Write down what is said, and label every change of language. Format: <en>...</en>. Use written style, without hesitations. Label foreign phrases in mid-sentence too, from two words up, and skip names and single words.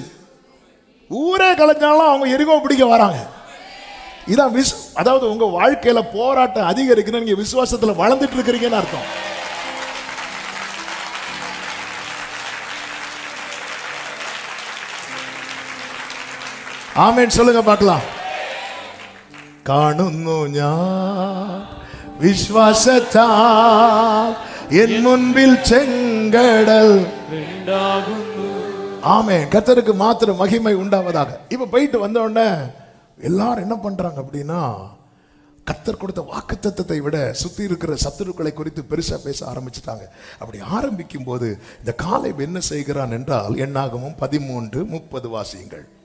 <ta>ஊரே கலைஞ்சாலும் அவங்க எரிகோ பிடிக்க வராங்க. இதான் அதாவது உங்க வாழ்க்கையில போராட்டம் அதிகரிக்கணும், நீங்க விசுவாசத்துல வளர்ந்துட்டு இருக்கிறீங்கன்னு அர்த்தம். ஆமென் சொல்லுங்க பார்க்கலாம்.</ta> <ml>കാണുന്നു ഞാൻ വിശ്വാസത്താൽ എൻ മുൻപിൽ ചെങ്കടൽ.</ml> <ta>ஆமென். கர்த்தருக்கு மாத்திரம் மகிமை உண்டாவதாக. இப்ப போயிட்டு வந்த உடனே எல்லாரும் என்ன பண்றாங்க அப்படின்னா, கர்த்தர் கொடுத்த வாக்குத்தத்தத்தை விட சுத்தி இருக்கிற சத்துருக்களை குறித்து பெருசா பேச ஆரம்பிச்சுட்டாங்க. அப்படி ஆரம்பிக்கும் போது இந்த காலேப் என்ன செய்கிறான் என்றால், என்னாகமும் 13:30 வாசியுங்கள்.</ta>